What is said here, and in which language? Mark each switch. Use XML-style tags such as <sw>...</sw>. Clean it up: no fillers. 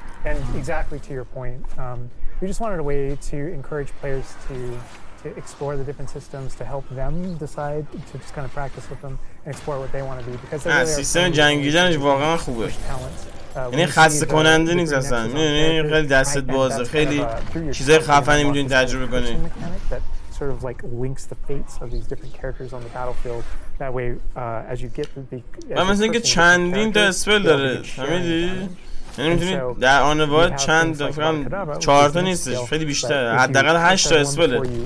<en>And exactly to your point, we just wanted a way to encourage players to explore the different systems, to help them decide, to just kind of practice with them and explore what they want to do, because there really are</en> <fa>سیستم جنگیدنش واقعا خوبه یعنی خسته کننده نیست اصلا میدونی خیلی دستت بازه خیلی چیزای خفنی میتونی تجربه کنی</fa> <en>sort of like links the fates of these different characters on the battlefield. That way, as you get the</en> <fa>و مثل اینکه چندین تا اسپل داره فهمیدی؟ یعنی میتونی در آن واحد چند فکرم 4 تا نیستش خیلی بیشتره حداقل 8 تا اسپله</fa>